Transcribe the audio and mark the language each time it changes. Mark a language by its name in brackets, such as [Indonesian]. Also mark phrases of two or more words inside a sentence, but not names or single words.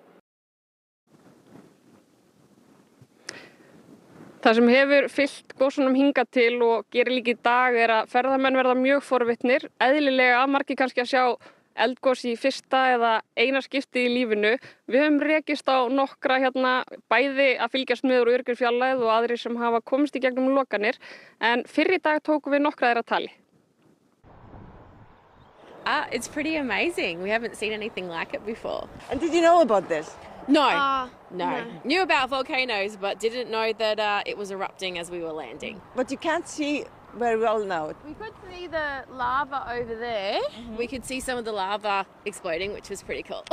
[Icelandic] Það sem hefur fylgt gosunum hingað til og gerir líka í dag er að ferðamenn verða mjög forvitnir. Eðlilega margir kannski að sjá eldgos í fyrsta eða eina skipti í lífinu. Við höfum rekist á nokkra hérna bæði að fylgjast með úr örugri fjarlægð og aðrir sem hafa komist í gegnum lokanir. En fyrr í dag tókum við nokkra þeirra tali. [English] It's pretty amazing. We haven't seen anything like it before. And did you know about this? No. Knew about volcanoes, but didn't know that it was erupting as we were landing. But you can't see very well now. We could see the lava over there. We could see some of the lava exploding, which was pretty cool.